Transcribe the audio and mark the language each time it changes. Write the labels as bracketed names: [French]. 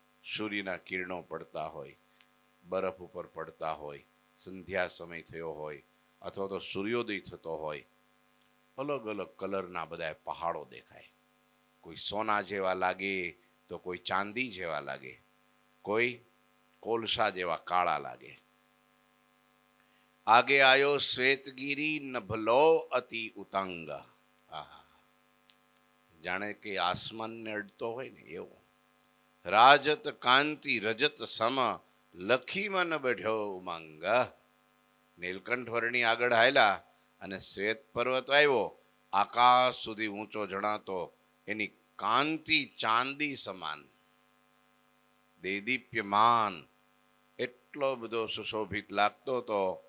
[Gujarati] સૂર્યના કિરણો પડતા હોય, બરફ ઉપર પડતા હોય, સંધ્યા સમય થયો હોય અથવા તો સૂર્યોદય થતો હોય, અલગ અલગ કલરના બધા પહાડો દેખાય। કોઈ સોના જેવા લાગે તો કોઈ ચાંદી જેવા લાગે, કોઈ કોલસા જેવા કાળા લાગે। [Hindi] आगे आयो श्वेतगिरी नभलो अति उतंग, [Gujarati] जाने के आसमान ने अडतो होय ने एवो। [Hindi] राजत कांति रजत सम लखी मन बढ़्यो उमंग। [Gujarati] નીલકંઠ વર્ણી આગળ હાલ્યા અને શ્વેત પર્વત આવ્યો, આકાશ સુધી ઊંચો જણાતો, એની કાંતિ ચાંદી સમાન, દેદીપ્યમાન, એટલો બધો સુશોભિત લાગતો હતો.